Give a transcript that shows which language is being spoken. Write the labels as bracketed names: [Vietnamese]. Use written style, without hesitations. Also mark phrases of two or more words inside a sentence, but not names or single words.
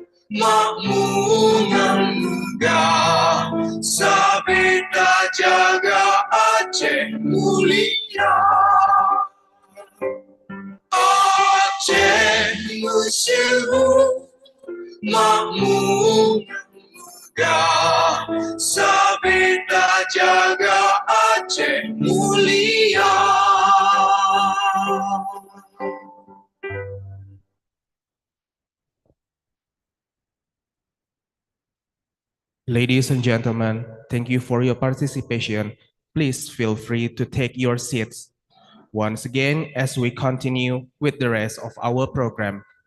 [Indonesian] makmur muda, sabda jaga Aceh mulia. Aceh musuh makmur muda, sabda jaga Aceh mulia. [English] Ladies and gentlemen, thank you for your participation. Please feel free to take your seats once again as we continue with the rest of our program.